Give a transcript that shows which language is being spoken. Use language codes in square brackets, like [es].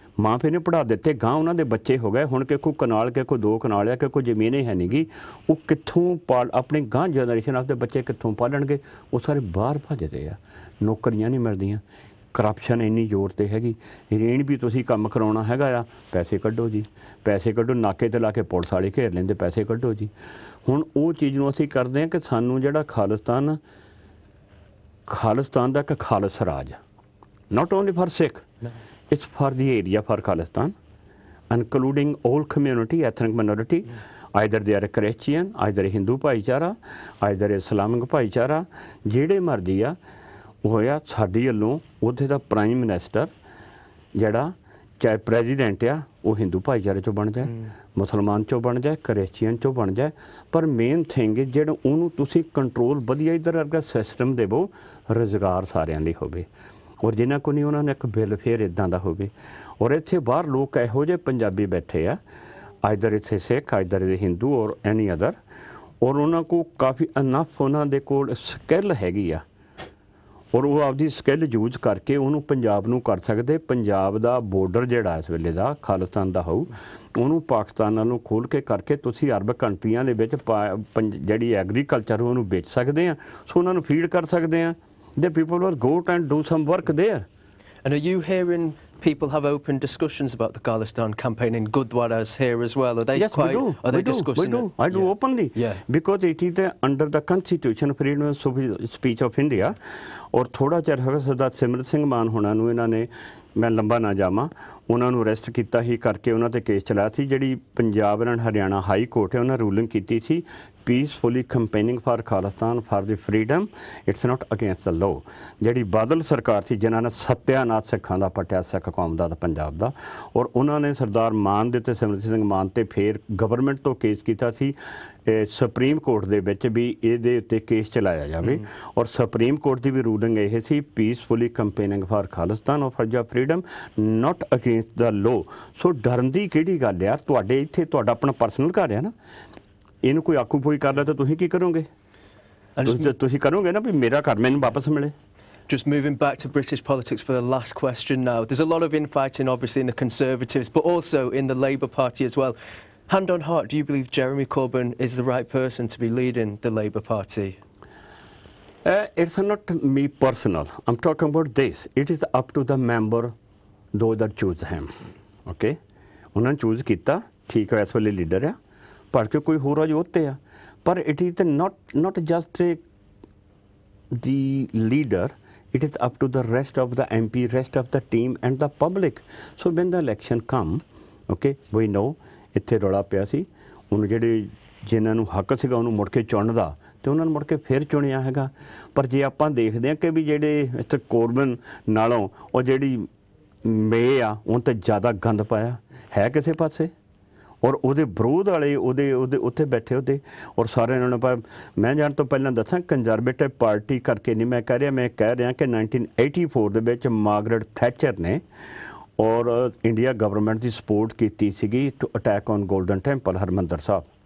[pa] ਮਾਂ ਪਿਓ ਨੇ ਪੜ੍ਹਾ ਦਿੱਤੇ, ਗਾਂ ਉਹਨਾਂ ਦੇ ਬੱਚੇ ਹੋ ਗਏ, ਹੁਣ ਕਿ ਕੋਈ ਕਨਾਲ ਕੇ ਕੋਈ 2 ਕਨਾਲ ਆ, ਕਿ ਕੋਈ ਜ਼ਮੀਨ ਹੀ ਹੈ ਨਹੀਂ ਗੀ, ਉਹ ਕਿੱਥੋਂ ਆਪਣੀ ਗਾਂ ਜਨਰੇਸ਼ਨ ਆਪਦੇ ਬੱਚੇ ਕਿੱਥੋਂ ਪਾਲਣਗੇ? ਉਹ ਸਾਰੇ ਬਾਹਰ ਭੱਜਦੇ ਆ, ਨੌਕਰੀਆਂ ਨਹੀਂ ਮਿਲਦੀਆਂ, ਕਰਪਸ਼ਨ ਇੰਨੀ ਜ਼ੋਰ 'ਤੇ ਹੈਗੀ। ਰੇਣ ਵੀ ਤੁਸੀਂ ਕੰਮ ਕਰਾਉਣਾ ਹੈਗਾ ਆ, ਪੈਸੇ ਕੱਢੋ ਜੀ, ਪੈਸੇ ਕੱਢੋ, ਨਾਕੇ 'ਤੇ ਲਾ ਕੇ ਪੁਲਿਸ ਵਾਲੇ ਘੇਰ ਲੈਂਦੇ, ਪੈਸੇ ਕੱਢੋ ਜੀ। ਹੁਣ ਉਹ ਚੀਜ਼ ਨੂੰ ਅਸੀਂ ਕਰਦੇ ਹਾਂ ਕਿ ਸਾਨੂੰ ਜਿਹੜਾ ਖਾਲਿਸਤਾਨ ਦਾ ਇੱਕ ਖਾਲਸ ਰਾਜ, [en] not only for Sikh, it's for the area for Khalistan, including all community, ethnic minority, either they are a Christian, either a Hindu [pa] ਭਾਈਚਾਰਾ, [en] either Islamic [pa] ਭਾਈਚਾਰਾ, ਜਿਹੜੇ ਮਰਜ਼ੀ ਆ ਉਹ ਆ। ਸਾਡੀ ਵੱਲੋਂ ਉੱਥੇ ਦਾ ਪ੍ਰਾਈਮ ਮਿਨਿਸਟਰ ਜਿਹੜਾ ਚਾਹੇ ਪ੍ਰੈਜ਼ੀਡੈਂਟ ਆ, ਉਹ ਹਿੰਦੂ ਭਾਈਚਾਰੇ 'ਚੋਂ ਬਣ ਜਾਏ, ਮੁਸਲਮਾਨ 'ਚੋਂ ਬਣ ਜਾਏ, ਕ੍ਰਿਸਚੀਅਨ 'ਚੋਂ ਬਣ ਜਾਏ, ਪਰ ਮੇਨ ਥਿੰਗ ਜਿਹੜਾ ਉਹਨੂੰ ਤੁਸੀਂ ਕੰਟਰੋਲ ਵਧੀਆ ਇੱਧਰ ਵਰਗਾ ਸਿਸਟਮ ਦੇਵੋ, ਰੁਜ਼ਗਾਰ ਸਾਰਿਆਂ ਲਈ ਹੋਵੇ, ਔਰ ਜਿਨ੍ਹਾਂ ਕੋਲ ਨਹੀਂ ਉਹਨਾਂ ਨੂੰ ਇੱਕ ਬਿੱਲ ਫੇਰ ਇੱਦਾਂ ਦਾ ਹੋਵੇ। ਔਰ ਇੱਥੇ ਬਾਹਰ ਲੋਕ ਇਹੋ ਜਿਹੇ ਪੰਜਾਬੀ ਬੈਠੇ ਆ, ਆਈਦਰ ਇੱਥੇ ਸਿੱਖ, ਆਈਦਰ ਦੇ ਹਿੰਦੂ ਔਰ ਐਨੀ ਅਦਰ, ਔਰ ਉਹਨਾਂ ਕੋਲ ਕਾਫੀ ਅਨਫ ਉਹਨਾਂ ਦੇ ਕੋਲ ਸਕਿੱਲ ਹੈਗੀ ਆ, ਔਰ ਉਹ ਆਪਦੀ ਸਕਿੱਲ ਯੂਜ਼ ਕਰਕੇ ਉਹਨੂੰ ਪੰਜਾਬ ਨੂੰ ਕਰ ਸਕਦੇ। ਪੰਜਾਬ ਦਾ ਬੋਰਡਰ ਜਿਹੜਾ ਇਸ ਵੇਲੇ ਦਾ ਖਾਲਿਸਤਾਨ ਦਾ ਹੋਊ, ਉਹਨੂੰ ਪਾਕਿਸਤਾਨ ਨਾਲੋਂ ਖੋਲ੍ਹ ਕੇ ਕਰਕੇ ਤੁਸੀਂ ਅਰਬ ਕੰਟਰੀਆਂ ਦੇ ਵਿੱਚ ਜਿਹੜੀ ਐਗਰੀਕਲਚਰ ਉਹਨੂੰ ਵੇਚ ਸਕਦੇ ਆ, ਸੋ ਉਹਨਾਂ ਨੂੰ ਫੀਡ ਕਰ ਸਕਦੇ ਆ। [en] The people will go and do some work there. And are you hearing people have open discussions about the Khalistan campaign in Gurdwaras here as well? Are they yes, quite? we do. Are they discussing we do. it? I do openly. Yeah. Because it is under the Constitution freedom of speech of India. [hi] और [pa] थोड़ा चਿਰ ਹੋਇਆ ਸਰਦਾਰ ਸਿਮਰਤ ਸਿੰਘ ਮਾਨ ਹੋਣਾ ਨੂੰ ਇਹਨਾਂ ਨੇ, ਮੈਂ ਲੰਬਾ ਨਾ ਜਾਵਾਂ, ਉਹਨਾਂ ਨੂੰ ਅਰੈਸਟ ਕੀਤਾ ਹੀ ਕਰਕੇ ਉਹਨਾਂ 'ਤੇ ਕੇਸ ਚਲਾਇਆ ਸੀ। ਜਿਹੜੀ Punjab and Haryana high court ਹੈ, ਉਹਨਾਂ ਰੂਲਿੰਗ ਕੀਤੀ ਸੀ [en] Peacefully campaigning for Khalistan for the freedom, it's not against the law. [pa] ਜਿਹੜੀ ਬਾਦਲ ਸਰਕਾਰ ਸੀ, ਜਿਨ੍ਹਾਂ ਨੇ ਸੱਤਿਆਨਾਸ਼ ਸਿੱਖਾਂ ਦਾ ਪੱਟਿਆ, ਸਿੱਖ ਕੌਮ ਦਾ, ਪੰਜਾਬ ਦਾ, ਔਰ ਉਹਨਾਂ ਨੇ ਸਰਦਾਰ ਮਾਨ ਦੇ ਉੱਤੇ, ਸਿਮਰਤ ਸਿੰਘ ਮਾਨ 'ਤੇ ਫੇਰ ਗਵਰਨਮੈਂਟ ਤੋਂ ਕੇਸ ਕੀਤਾ ਸੀ ਸੁਪਰੀਮ ਕੋਰਟ ਦੇ ਵਿੱਚ ਵੀ ਇਹਦੇ ਉੱਤੇ ਕੇਸ ਚਲਾਇਆ ਜਾਵੇ। ਔਰ ਸੁਪਰੀਮ ਕੋਰਟ ਦੀ ਵੀ ਰੂਲਿੰਗ ਇਹ ਸੀ, [en] Peacefully campaigning for Khalistan or for the freedom, not against the law. [pa] ਸੋ ਡਰਨ ਦੀ ਕਿਹੜੀ ਗੱਲ ਆ? ਤੁਹਾਡੇ ਇੱਥੇ ਤੁਹਾਡਾ ਆਪਣਾ ਪਰਸਨਲ ਘਰ ਆ ਨਾ, ਇਹਨੂੰ ਕੋਈ ਆਕੂਪਾਈ ਕਰ ਲਿਆ ਤਾਂ ਤੁਸੀਂ ਕੀ ਕਰੋਗੇ? ਤੁਸੀਂ ਕਰੋਗੇ ਨਾ ਵੀ ਮੇਰਾ ਘਰ ਮੈਨੂੰ ਵਾਪਸ ਮਿਲੇ। [en] Just moving back to British politics for the last question now. There's a lot of infighting obviously in the Conservatives, but also in the Labour Party as well. Hand on heart, do you believe Jeremy Corbyn is the right person to be leading the Labour Party? It's not me personal. I'm talking about this. It is up to the member, those that choose him. Okay? [pa] ਉਹਨਾਂ ਨੇ choose ਕੀਤਾ, ਠੀਕ ਹੈ, ਇਸ ਵੇਲੇ leader ਆ, ਪਰ [en] ਕਿ ਕੋਈ ਹੋਰ ਅਜ ਉੱਤੇ ਆ, ਪਰ it is not just the leader, it is up to the rest of the MP, rest of the team and the public. So when the election come, okay, we know [pa] ਇੱਥੇ ਰੌਲਾ ਪਿਆ ਸੀ, ਉਹਨੂੰ ਜਿਹੜੇ ਜਿਨ੍ਹਾਂ ਨੂੰ ਹੱਕ ਸੀਗਾ ਉਹਨੂੰ ਮੁੜ ਕੇ ਚੁਣਨ ਦਾ, ਤੇ ਉਹਨਾਂ ਨੂੰ ਮੁੜ ਕੇ ਫਿਰ ਚੁਣਿਆ ਹੈਗਾ। ਪਰ ਜੇ ਆਪਾਂ ਦੇਖਦੇ ਹਾਂ ਕਿ ਵੀ ਜਿਹੜੇ ਇੱਥੇ ਕੋਰਬਨ ਨਾਲੋਂ ਉਹ ਜਿਹੜੀ ਮੇ ਆ ਉਹ ਤਾਂ ਜ਼ਿਆਦਾ ਗੰਦ ਪਾਇਆ ਹੈ ਕਿਸੇ ਪਾਸੇ, ਔਰ ਉਹਦੇ ਵਿਰੋਧ ਵਾਲੇ ਉਹਦੇ ਉੱਥੇ ਬੈਠੇ ਉਹਦੇ, ਔਰ ਸਾਰਿਆਂ ਨੂੰ ਮੈਂ ਜਾਣ ਤੋਂ ਪਹਿਲਾਂ ਦੱਸਾਂ ਕੰਜ਼ਰਵੇਟਿਵ ਪਾਰਟੀ ਕਰਕੇ ਨਹੀਂ ਮੈਂ ਕਹਿ ਰਿਹਾ, ਮੈਂ ਕਹਿ ਰਿਹਾ ਕਿ 1984 ਦੇ ਵਿੱਚ ਮਾਰਗਰਟ ਥੈਚਰ ਨੇ ਔਰ ਇੰਡੀਆ ਗਵਰਨਮੈਂਟ ਦੀ ਸਪੋਰਟ ਕੀਤੀ ਸੀਗੀ [en] to attack on Golden Temple [pa] Harmandar Sahib.